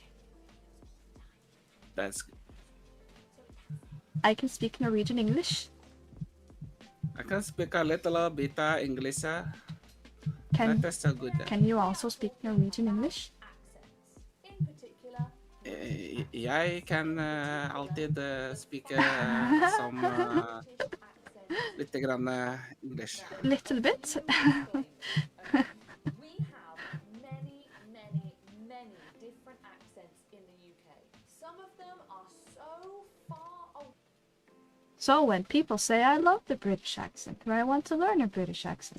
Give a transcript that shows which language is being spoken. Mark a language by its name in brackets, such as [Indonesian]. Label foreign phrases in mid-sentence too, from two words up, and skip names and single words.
[English] That's good. I can speak Norwegian English. I can speak a little bit English. Can That's so good. Can you also speak Norwegian English? in particular, [Norwegian] Jeg kan alltid [English] speak some [Norwegian] lite grann English. [English] Little bit. we have many different accents in the UK. Some of them are so far away. So when people say I love the British accent, or I want to learn a British accent,